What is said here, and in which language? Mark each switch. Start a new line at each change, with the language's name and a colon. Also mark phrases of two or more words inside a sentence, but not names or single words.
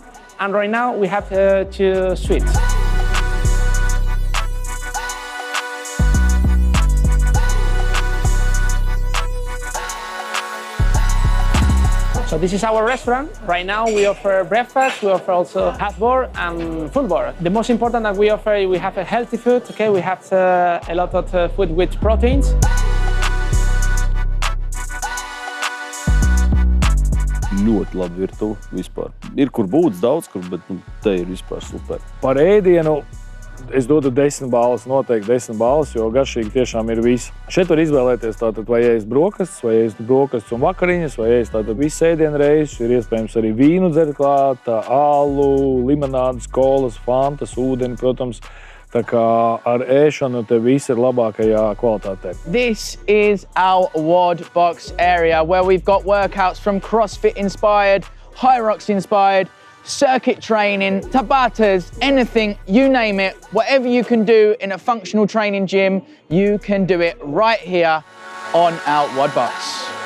English: And right now we have 2 suites. So this is our restaurant. Right now we offer breakfast, we offer also half board and full board. The most important that we offer, we have a healthy food, okay? We have a lot of food with proteins.
Latvian: Ļoti labi virtuve vispār. Ir kur būt daudz, bet te ir vispār super. Par ēdienu es dodu 10 balvas, noteikti 10 balvas, jo garšīgi tiešām ir viss. Šeit var izvēlēties tātad vai ēst brokastis, vai ēst brokastis un vakariņas, vai ēst tātad visu ēdienu reizes. Ir iespējams arī vīnu dzert klāt, alu, limonādes, kolas, fantas, ūdeni, protams. Tā kā ar ēšanu te viss ir labākajā kvalitātē.
English: This is our WOD box area where we've got workouts from CrossFit inspired, Hyrox inspired, circuit training, Tabatas, anything, you name it. Whatever you can do in a functional training gym, you can do it right here on our WOD box.